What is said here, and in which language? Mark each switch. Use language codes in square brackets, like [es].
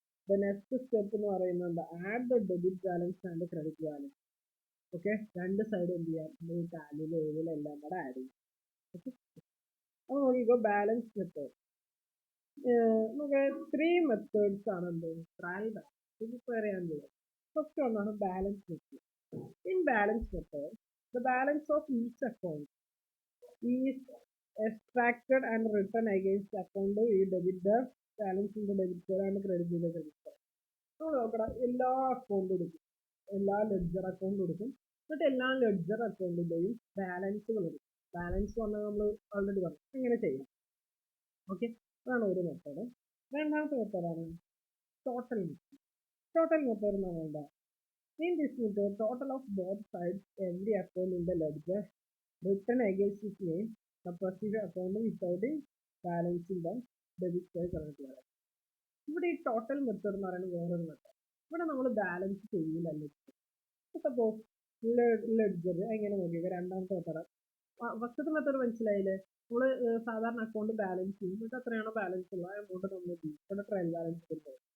[en] the next step [ml] എന്ന് പറയുന്നത് എന്താ? [en] Add the debit balance and credit balance. [ml] Okay, രണ്ട് സൈഡ് എന്ത് ചെയ്യാം? ഈ ടാലിയിൽ എഴുതിയിലെല്ലാം കൂടെ ആഡ് ചെയ്യും. ഓക്കെ, അപ്പോൾ നോക്കിക്കോ, ബാലൻസ് മെത്തേഡ്. നമുക്ക് 3 മെത്തേഡ്സ് ആണ് എന്ത് ട്രയൽ ബാലൻസ് പ്രിപ്പയർ ചെയ്യാൻ ചെയ്യുക. ഫസ്റ്റ് ഒന്നാണ് balance method. [en] In balance method, the balance of each account is extracted and written against the account ഈ debit the balance in the debit side and credit in the credit side. [ml] നമ്മൾ നോക്കണം എല്ലാ അക്കൗണ്ടും എടുക്കും, എല്ലാ ledger അക്കൗണ്ടും എടുക്കും, എന്നിട്ട് എല്ലാ ലെഡ്ജർ അക്കൗണ്ടിന്റെയും ബാലൻസുകൾ എടുക്കും. ബാലൻസ് പറഞ്ഞാൽ നമ്മൾ ഓൾറെഡി പറഞ്ഞു എങ്ങനെ ചെയ്യാം. ഓക്കെ, അതാണ് ഒരു മെത്തേഡ്. രണ്ടാമത്തെ മെത്തേഡാണ് ടോട്ടൽ മെത്തേഡ്. ടോട്ടൽ മെത്തേഡ് എന്ന് പറഞ്ഞാൽ എന്താ? [en] In this method, total of both sides, every account in the ledger written against its name, the perceived account without balancing the debit side current balance. [ml] ഇവിടെ ഈ total method എന്ന് പറയുന്നത് വേറൊരു method. ഇവിടെ നമ്മൾ ബാലൻസ് ചെയ്യില്ല. സപ്പോസ് ലെഡ്ജർ എങ്ങനെ നോക്കിയത് രണ്ടാമത്തെ മെത്തേഡ്. ഫസ്റ്റത്തെ മെത്തേഡ് മനസ്സിലായില്ലേ? നമ്മൾ സാധാരണ അക്കൗണ്ട് ബാലൻസ് ചെയ്യും, എന്നിട്ട് എത്രയാണോ ബാലൻസ് ഉള്ള എമൗണ്ട് നമ്മൾ ഇവിടെ ട്രയൽ ബാലൻസ് കൊടുക്കും.